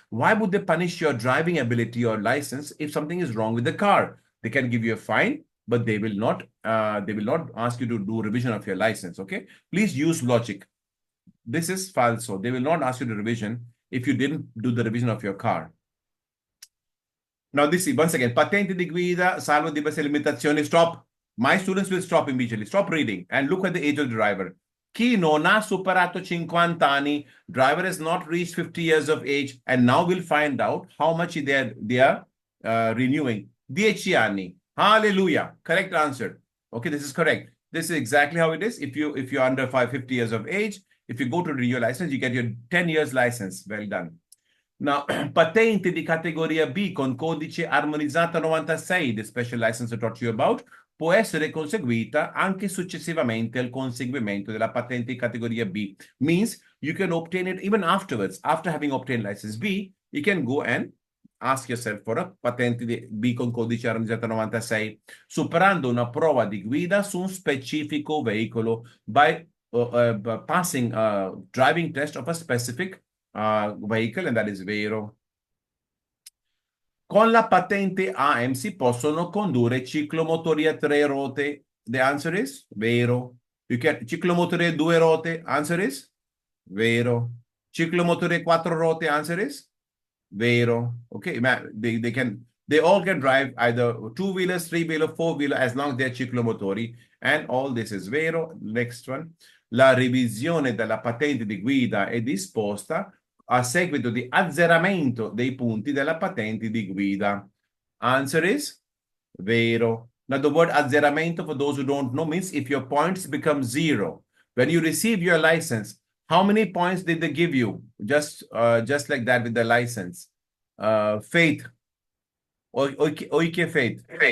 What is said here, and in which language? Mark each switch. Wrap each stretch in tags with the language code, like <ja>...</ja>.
<en>Why would they punish your driving ability or license if something is wrong with the car? They can give you a fine, but they will not ask you to do revision of your license. Okay, please use logic. This is falso. They will not ask you to revision if you didn't do the revision of your car. Now this is once again</en> <it>patente di guida salvo diverse limitazioni.</it> <en>Stop. My students will stop immediately. Stop reading and look at the age of the driver.</en> <it>Chi non ha superato 50 anni,</it> <en>driver has not reached 50 years of age, and now we'll find out how much they are renewing. 10 anni. Hallelujah. Correct answer. Okay, this is correct. This is exactly how it is. If you're under 50 years of age, if you go to renew your license, you get your 10 years license. Well done.</en> <it>Now, patente di categoria B con codice armonizzata 96,</it> <en>the special license I taught you about,</en> <it>può essere conseguita anche successivamente al conseguimento della patente di categoria B.</it> <en>Means you can obtain it even afterwards. After having obtained license B, you can go and ask yourself for a</en> <it>patente di B con codice armonizzata 96, superando una prova di guida su un specifico veicolo</it> <en>by passing a driving test of a specific vehicle, and that is vero.</en> <it>Con la patente AM si possono condurre ciclomotori a 3 ruote.</it> <en>The answer is vero. You can ciclomotore 2 ruote, answer is vero.</en> <it>Ciclomotore 4 ruote,</it> <en>answer is vero. Okay, they all can drive either two-wheelers, three-wheeler, four-wheeler as long as they're ciclomotori, and all this is vero. Next one.</en> <it>La revisione della patente di guida è disposta a seguito di azzeramento dei punti della patente di guida.</it> <en>Answer is vero. Now, the word azzeramento, for those who don't know, means if your points become zero. When you receive your license, how many points did they give you? Just like that with the license. Faith. Oike Faith.</en>